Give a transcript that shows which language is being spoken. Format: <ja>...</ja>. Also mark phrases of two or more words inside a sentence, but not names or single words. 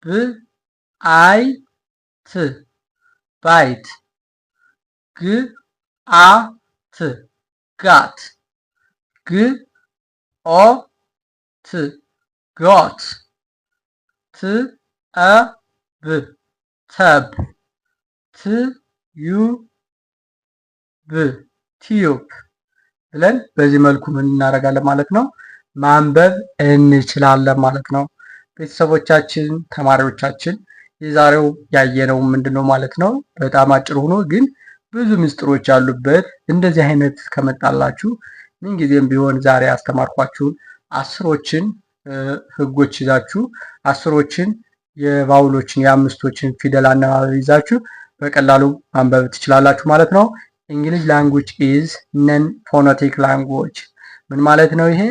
<am>አይ ት ባይት፣ ግ አ ት ጋት፣ ግ ኦ ት ጎት፣ ት አ ብ ተብ፣ ት ዩ ብ ቲዩብ ብለን በዚህ መልኩ ምን እናደርጋለን ማለት ነው? ማንበብ እንችላለን ማለት ነው። ቤተሰቦቻችን፣ ተማሪዎቻችን የዛሬው ያየነው ምንድነው ማለት ነው? በጣም አጭር ሆኖ ግን ብዙ ምስጢሮች ያሉበት እንደዚህ አይነት ከመጣላችሁ ምንጊዜም ቢሆን ዛሬ ያስተማርኳችሁን አስሮችን ህጎች ይዛችሁ አስሮችን የቫውሎችን የአምስቶችን ፊደል አነባበብ ይዛችሁ በቀላሉ ማንበብ ትችላላችሁ ማለት ነው።</am> <en>English language is non phonetic language።</en> <am>ምን ማለት ነው ይሄ?</am>